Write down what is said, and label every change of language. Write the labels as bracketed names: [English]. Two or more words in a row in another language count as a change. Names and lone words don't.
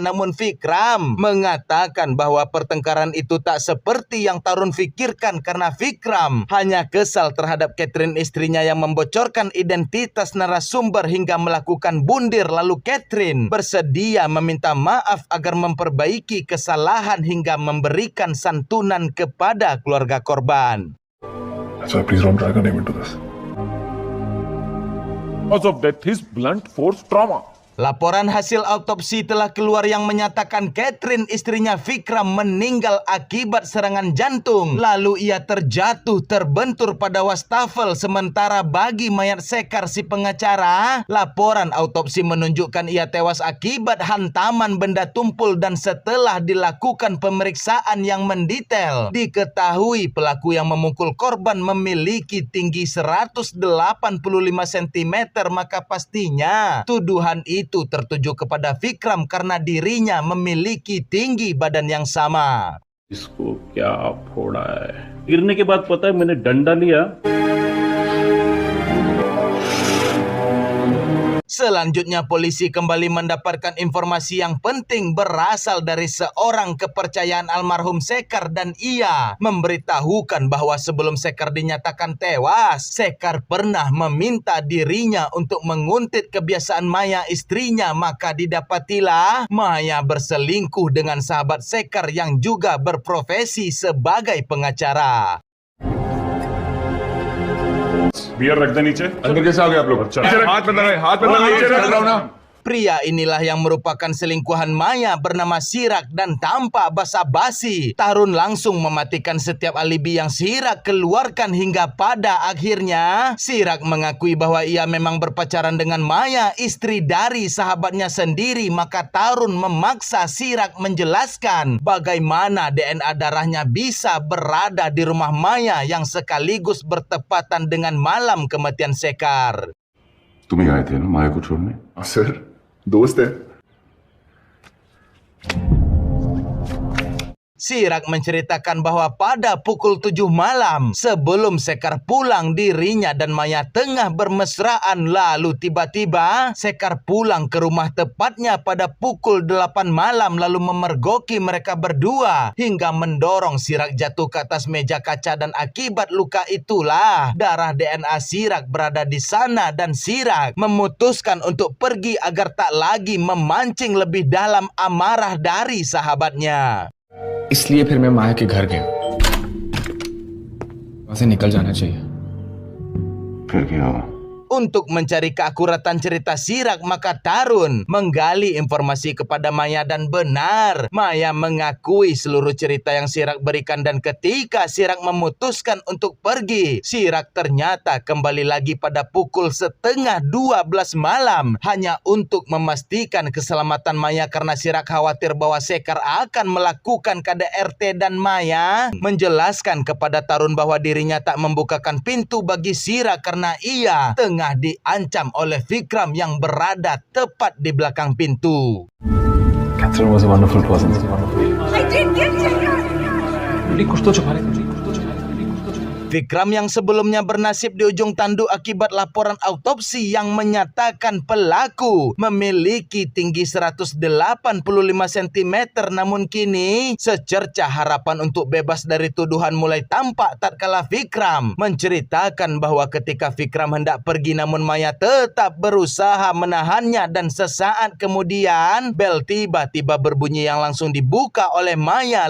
[Indonesian] Namun Vikram mengatakan bahwa pertengkaran itu tak seperti yang Tarun fikirkan, karena Vikram hanya kesal terhadap Catherine istrinya yang membocorkan identitas narasumber hingga melakukan bundir. Lalu Catherine bersedia meminta maaf agar memperbaiki kesalahan hingga memberikan santunan kepada keluarga korban. [English] Sir, please don't drag her name into this. Cause of death is blunt force trauma. [Indonesian] Laporan hasil autopsi telah keluar yang menyatakan Catherine, istrinya Vikram, meninggal akibat serangan jantung. Lalu ia terjatuh terbentur pada wastafel. Sementara bagi mayat Sekar si pengacara, laporan autopsi menunjukkan ia tewas akibat hantaman benda tumpul dan setelah dilakukan pemeriksaan yang mendetail, diketahui pelaku yang memukul korban memiliki tinggi 185 cm, maka pastinya tuduhan itu tertuju kepada Vikram karena dirinya memiliki tinggi badan yang sama. [Hindi] इसको क्या फोड़ा है? गिरने के बाद पता है मैंने डंडा लिया। [Indonesian] Selanjutnya polisi kembali mendapatkan informasi yang penting berasal dari seorang kepercayaan almarhum Sekar dan ia memberitahukan bahwa sebelum Sekar dinyatakan tewas, Sekar pernah meminta dirinya untuk menguntit kebiasaan Maya istrinya, maka didapatilah Maya berselingkuh dengan sahabat Sekar yang juga berprofesi sebagai pengacara. [Hindi] बियर रख दे नीचे अंदर कैसे आ गए आप लोग हाथ में लगाइए चल रहा हूं ना [Indonesian] Pria inilah yang merupakan selingkuhan Maya bernama Sirak dan tanpa basa-basi, Tarun langsung mematikan setiap alibi yang Sirak keluarkan hingga pada akhirnya Sirak mengakui bahwa ia memang berpacaran dengan Maya, istri dari sahabatnya sendiri. Maka Tarun memaksa Sirak menjelaskan bagaimana DNA darahnya bisa berada di rumah Maya yang sekaligus bertepatan dengan malam kematian Sekar. [Hindi] तुम ही आए थे ना माया को छोड़ने? सर दोस्त है। [Indonesian] Sirak menceritakan bahwa pada pukul 7 malam sebelum Sekar pulang, dirinya dan Maya tengah bermesraan. Lalu tiba-tiba Sekar pulang ke rumah tepatnya pada pukul 8 malam lalu memergoki mereka berdua hingga mendorong Sirak jatuh ke atas meja kaca dan akibat luka itulah darah DNA Sirak berada di sana dan Sirak memutuskan untuk pergi agar tak lagi memancing lebih dalam amarah dari sahabatnya. [Hindi] इसलिए फिर मैं माया के घर गया। वहां से निकल जाना चाहिए। फिर क्या हुआ? [Indonesian] Untuk mencari keakuratan cerita Sirak, maka Tarun menggali informasi kepada Maya dan benar Maya mengakui seluruh cerita yang Sirak berikan. Dan ketika Sirak memutuskan untuk pergi, Sirak ternyata kembali lagi pada pukul 11:30 malam hanya untuk memastikan keselamatan Maya karena Sirak khawatir bahwa Sekar akan melakukan KDRT. Dan Maya menjelaskan kepada Tarun bahwa dirinya tak membukakan pintu bagi Sirak karena ia tengah diancam oleh Vikram yang berada tepat di belakang pintu. [English] Catherine was a wonderful person. I did get you. [Hindi] कुछ तो छुपा रहे थे। [Indonesian] Vikram yang sebelumnya bernasib di ujung tanduk akibat laporan autopsi yang menyatakan pelaku memiliki tinggi 185 cm, namun kini secercah harapan untuk bebas dari tuduhan mulai tampak tatkala Vikram menceritakan bahwa ketika Vikram hendak pergi namun Maya tetap berusaha menahannya dan sesaat kemudian bel tiba-tiba berbunyi yang langsung dibuka oleh Maya.